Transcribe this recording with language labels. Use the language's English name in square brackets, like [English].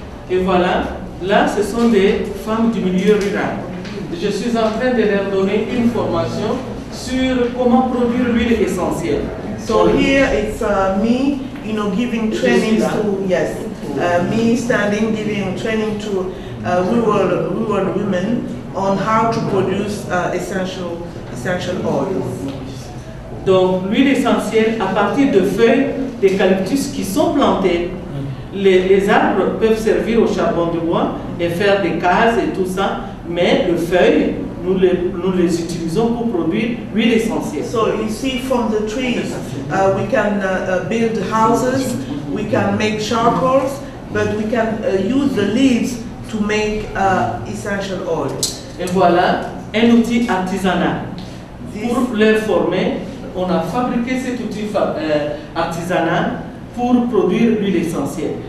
[French] Et voilà, là ce sont des femmes du milieu rural. Je suis en train de leur donner une formation sur comment produire l'huile essentielle. [English] So here it's me, giving training to me standing giving training to rural women on how to produce essential oils. [French] Donc l'huile essentielle à partir de feuilles d'eucalyptus qui sont plantées. Les arbres peuvent servir au charbon de bois et faire des cases et tout ça, mais les feuilles, nous les utilisons pour produire l'huile essentielle. [English] So you see from the trees, we can build houses, we can make charcoals, but we can use the leaves to make essential oil. [French] Et voilà un outil artisanal. Pour les former, on a fabriqué cet outil artisanal pour produire l'huile essentielle.